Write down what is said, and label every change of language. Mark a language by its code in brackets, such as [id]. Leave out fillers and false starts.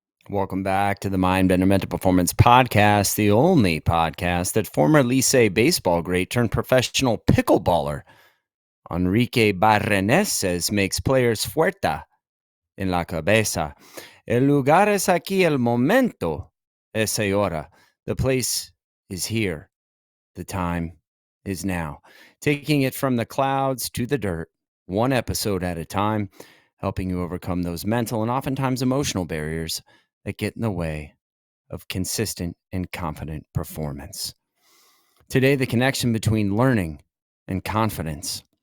[en] Welcome back to the Mindbender Mental Performance Podcast, the only podcast that former Licey baseball great turned professional pickleballer Enrique Barreneses makes players [es] fuerza en la cabeza. El lugar es aquí, el momento es ahora. [en] The place is here. The time is now. Taking it from the clouds to the dirt, one episode at a time, helping you overcome those mental and oftentimes emotional barriers that get in the way of consistent and confident performance. Today, the connection between learning and confidence.